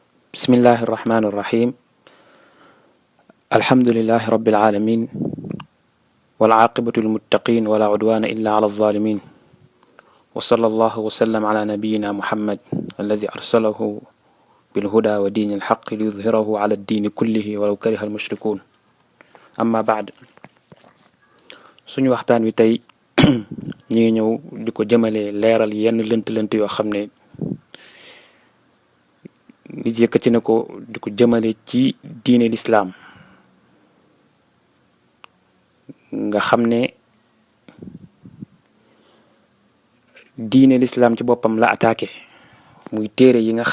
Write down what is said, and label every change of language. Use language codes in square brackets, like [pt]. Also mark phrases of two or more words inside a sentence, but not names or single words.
[ar] بسم الله الرحمن الرحيم الحمد لله رب العالمين والعاقبة للمتقين ولا عدوان إلا على الظالمين وصلى الله وسلم على نبينا محمد الذي أرسله بالهدى ودين الحق ليظهره على الدين كله ولو كره المشركون أما بعد [wo] suñu waxtaan wi tey ñi ngi ñëw di ko jëmale leeral yenn lënt-lënt yoo xam ne nit yëkkati na ko di ko jëmale ci diine lislaam nga xam ne diine lislaam ci boppam la attaqué muy téere yi nga